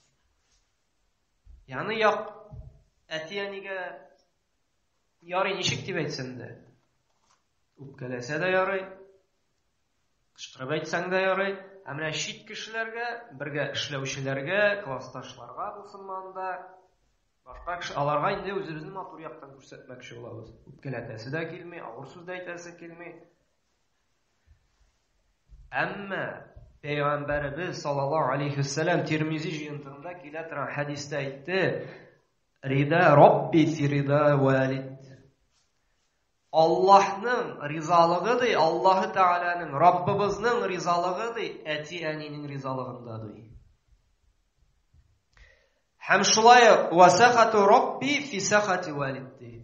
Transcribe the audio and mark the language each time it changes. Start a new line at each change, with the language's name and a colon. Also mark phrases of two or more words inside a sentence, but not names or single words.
Tatar: Яны әти-әнигә ярый ничек дип әйтсәң дә, үпкәләсә дә ярый, кычкырып әйтсәң дә ярый, ә менә чит кешеләргә, бергә эшләүчеләргә, классташларга булсынмы анда, башка кеше, аларга инде үзебезнең матур яктан күрсәтмәкче булабыз. Үпкәләтәсе дә килми, авыр сүз дә әйтәсе килми. Әмма Пәйгамбәрбез
Arabic: صلى الله عليه وسلم
Tatar: Тирмизи җыентыгында килә торган хәдистә әйтте:
Arabic: "رضا الرب في رضا الوالد."
Tatar: Аллаһның ризалыгы ди, Аллаһы Тәгаләнең, Раббыбызның ризалыгы ди, әти-әнинең ризалыгында ди. Һәм шулай
Arabic: وسخط الرب في سخط الوالد ди.